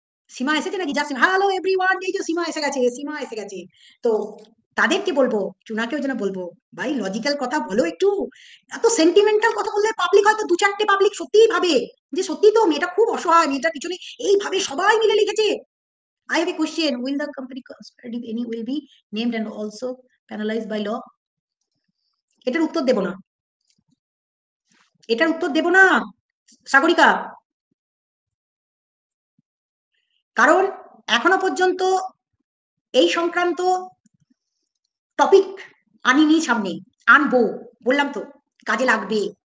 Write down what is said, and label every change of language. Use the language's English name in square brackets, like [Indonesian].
[Bangla] সীমা এসেছে নাকি? [English] just hello everyone, [Bangla] এই যে সীমা এসে গেছে, সীমা এসে গেছে। তো তাদেরকে বলবো, চুনাকেও যেন বলবো, ভাই লজিক্যাল কথা বলো একটু, এত সেন্টিমেন্টাল কথা বললে পাবলিক হয়তো 2-4টে পাবলিক সত্যিই ভাবে যে সত্যি তো মেয়েটা খুব অসহায়, মেয়েটার পিছনে এইভাবে সবাই মিলে লিখেছে। [English] I have a question. Will the company if any will be named and also penalized by law? [Bangla] এটার উত্তর দেব না, এটার উত্তর দেব না সাগরিকা, কারণ এখনো পর্যন্ত এই সংক্রান্ত টপিক আনিনি সামনে, আনবো, বললাম তো কাজে লাগবে।